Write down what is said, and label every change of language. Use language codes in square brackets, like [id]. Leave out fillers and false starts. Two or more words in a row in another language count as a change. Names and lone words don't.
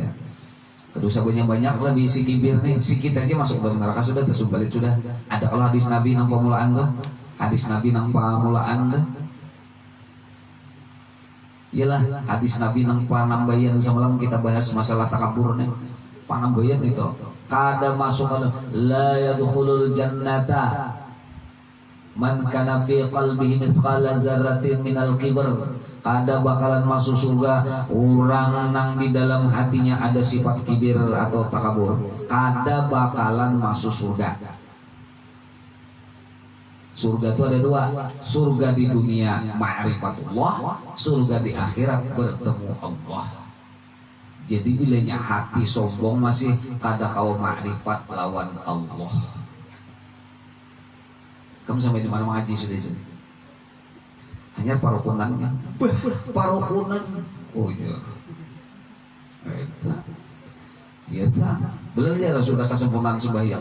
[bjn] Dosa banyak lebih si kibir nih, si kita aja masuk dalam neraka sudah, tersumbalit sudah. Ada kalau hadis Nabi nang pamulaan tuh, hadis Nabi nang pamulaan tuh. Iyalah hadis Nabi nang panambayan semalam kita bahas masalah takabur nih, panambayan itu. Kada masuk [ar] لا يدخل الجنة من كان في قلبه مثقال ذرة من الكبر. [bjn] Ada bakalan masuk surga orang nang di dalam hatinya ada sifat kibir atau takabur. Ada bakalan masuk surga. Surga itu ada 2. Surga di dunia ma'rifatullah, surga di akhirat bertemu Allah. Jadi bilanya hati sombong masih kada kau ma'rifat lawan Allah. Kamu sampai di mana mengaji sudah jadi? Hanya parukunan, parukunan. Oh iya, itu, belum ya sudah kesempurnaan sembahyang.